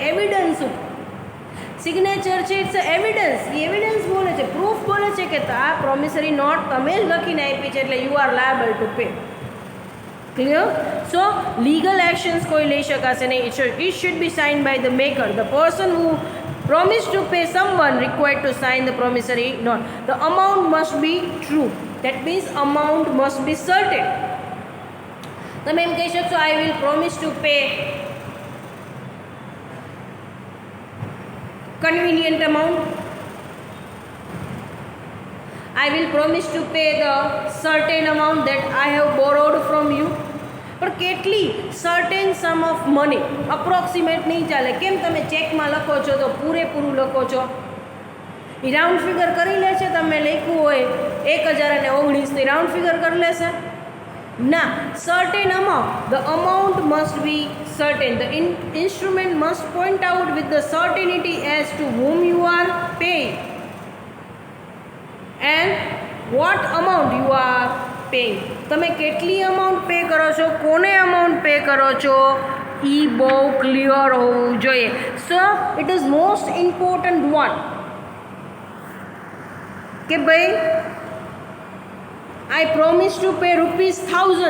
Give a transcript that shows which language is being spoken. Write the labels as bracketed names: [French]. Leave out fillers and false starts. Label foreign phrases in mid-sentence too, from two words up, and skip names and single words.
[Gujarati] એવિડન્સ ઉપર. સિગ્નેચર છે [English] it's evidence. [Gujarati] એ એવિડન્સ બોલે છે, પ્રૂફ બોલે છે કે આ [English] promissory note [Gujarati] તમે જ લખીને આપી છે, એટલે [English] you are liable to pay. [Gujarati] ક્લિયર? [English] so legal actions [Gujarati] કોઈ લઈ શકાશે નહીં. [English] it should be sign by the maker. the person who promise to pay someone required to sign the promissory note. The amount must be true. That means amount must be certain. [Gujarati] તમે એમ કહી શકશો [English] I will promise to pay convenient amount. I will promise to pay the certain amount that I have borrowed from you. [Gujarati] પણ કેટલી [English] certain sum of money, [Gujarati] અપ્રોક્સિમેટ નહીં ચાલે. કેમ? તમે ચેકમાં લખો છો તો પૂરેપૂરું લખો છો. એ [English] round figure [Gujarati] કરી લે છે. તમે લખ્યું હોય 1019 [English] round figure [Gujarati] કરી લેશે ના. [English] certain amount, the amount must be certain. the instrument must point out with the certainty as to whom you are paying and what amount you are paying. [Gujarati] તમે કેટલી [English] amount pay [Gujarati] કરો છો, કોને [English] amount pay [Gujarati] કરો છો, એ બહુ ક્લિયર હોવું જોઈએ. [English] so it is most important one [Gujarati] કે ભાઈ [English] I promise to pay ₹1000.